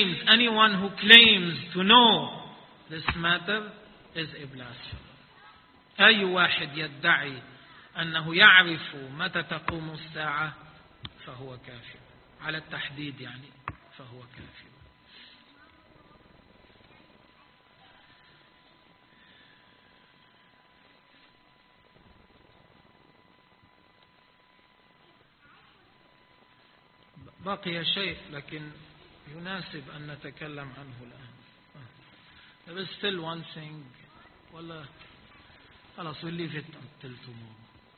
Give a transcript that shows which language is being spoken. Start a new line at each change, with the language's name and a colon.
English: Anyone who claims to know this matter is a blasphemer.
Arabic: أي واحد يدعي أنه يعرف متى تقوم الساعة فهو كافر. على التحديد يعني فهو كافر. بقي شيء لكن يناسب أن نتكلم عنه الآن.
English: There is still one thing.
Arabic: ولا خلاص
English: we'll leave it until tomorrow.